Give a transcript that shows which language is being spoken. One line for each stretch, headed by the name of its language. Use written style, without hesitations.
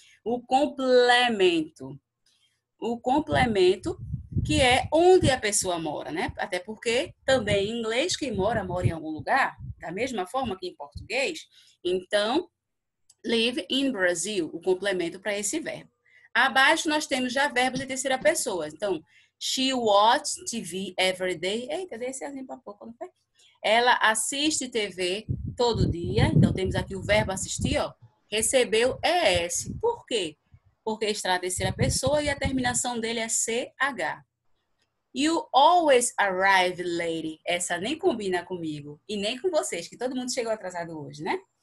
Portuguese: O complemento. O complemento, que é onde a pessoa mora, né? Até porque também em inglês, quem mora em algum lugar, da mesma forma que em português. Então,
English: live in Brazil,
Portuguese: o complemento para esse verbo. Abaixo nós temos já verbos de terceira pessoa.
English: Então, she watches TV every day.
Portuguese: Eita, dei esse exemplo há pouco, não foi? Ela assiste TV todo dia. Então, temos aqui o verbo assistir, ó. Recebeu ES. Por quê? Porque está na terceira pessoa e a terminação dele é CH.
English: You always arrive late.
Portuguese: Essa nem combina comigo e nem com vocês, que todo mundo chegou atrasado hoje, né?